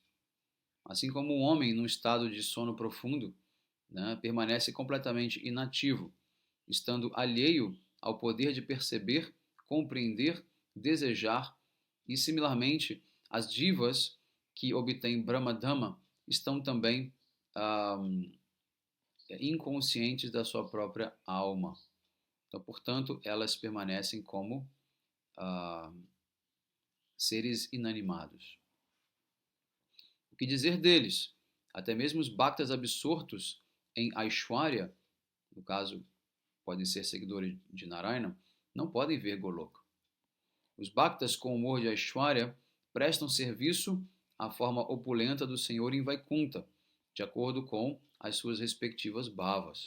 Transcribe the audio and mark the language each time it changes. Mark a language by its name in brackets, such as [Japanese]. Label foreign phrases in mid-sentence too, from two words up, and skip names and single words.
[Portuguese] Assim como um homem num estado de sono profundo, né, permanece completamente inativo, estando alheio ao poder de perceber, compreender, desejar, e similarmente as divas que obtêm Brahmadhamma estão também inconscientes da sua própria alma. Então, portanto, elas permanecem como seres inanimados. O que dizer deles? Até mesmo os bhaktas absortos em Aishwarya, no caso, podem ser seguidores de Narayana, não podem ver Goloka. Os bhaktas com humor de Aishwarya prestam serviço à forma opulenta do Senhor em Vaikunta, de acordo com as suas respectivas bhavas.